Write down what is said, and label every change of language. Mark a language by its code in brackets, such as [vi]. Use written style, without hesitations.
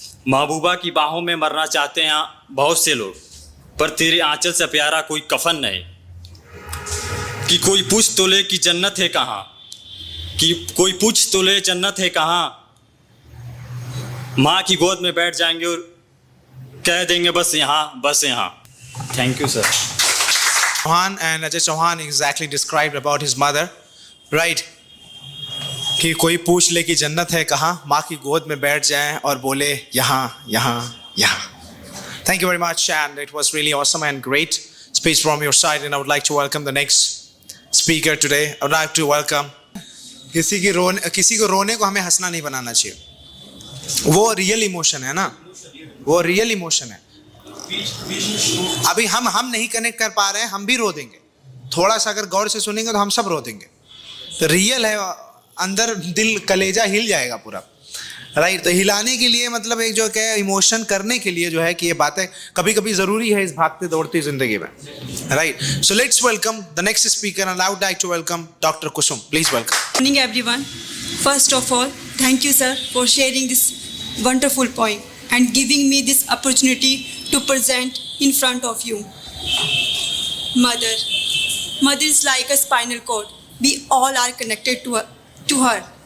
[hi] महबूबा की बाहों में मरना चाहते हैं बहुत से लोग, पर तेरे आंचल से प्यारा कोई कफन नहीं। कि कोई पूछ तो ले कि जन्नत है कहाँ, कि कोई पूछ तो ले जन्नत है कहाँ। माँ की गोद में बैठ जाएंगे और कह देंगे बस यहाँ, बस यहाँ। [en] Thank you, sir. Chauhan and Ajay Chauhan exactly described about his mother, right? [hi] कि कोई पूछ ले कि जन्नत है कहाँ, माँ की गोद में बैठ जाए और बोले यहाँ यहाँ यहाँ. [en] Thank you very much, and it was really awesome and great speech from your side. And I would like to welcome the next speaker today. I would like to welcome. [hi] किसी को रोने को हमें हंसना नहीं बनाना चाहिए. वो रियल इमोशन है ना, वो रियल इमोशन है. अभी हम नहीं कनेक्ट कर पा रहे हैं, हम भी रो देंगे. थोड़ा सा अगर गौर से सुनेंगे तो हम सब रो देंगे. तो रियल है, अंदर दिल कलेजा हिल जाएगा पूरा, राइट. तो हिलाने के लिए मतलब एक जो क्या इमोशन करने के लिए जो है कि ये बातें कभी कभी ज़रूरी है इस भागते दौड़ती ज़िंदगी में, right. [en] So let's welcome the next speaker and I would like to welcome doctor Kusum. Please welcome. Good morning everyone. First of all, thank you sir for sharing this wonderful poem and giving me this opportunity to present in front of you. Mother is like a spinal cord. We all are connected to her.